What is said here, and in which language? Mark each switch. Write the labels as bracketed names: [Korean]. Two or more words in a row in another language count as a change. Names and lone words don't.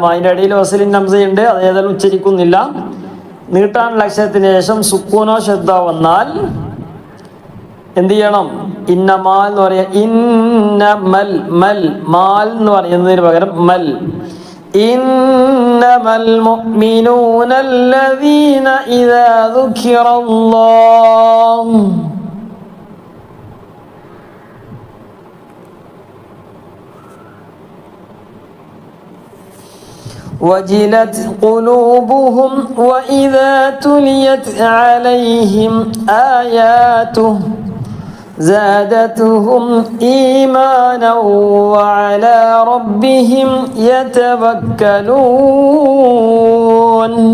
[Malayalam] അതിൻ്റെ ഇടയിൽ വസലിൻ ഹംസയുണ്ട്, അത് ഏതായാലും ഉച്ചരിക്കുന്നില്ല. നീട്ടാനുള്ള അക്ഷരത്തിന് ശേഷം സുക്കൂനോ ശബ്ദ വന്നാൽ എന്ത് ചെയ്യണം? ഇന്നമാൽ എന്ന് പറയാ. ഇന്നമൽ, മൽ, മാൽ എന്ന് പറയുന്നതിന് പകരം മൽ. [Arabic] إنما المؤمنون الذين إذا ذكر الله وجلت قلوبهم وإذا تليت عليهم آياته زادتهم إيمانا وعلى ربهم يتوكلون.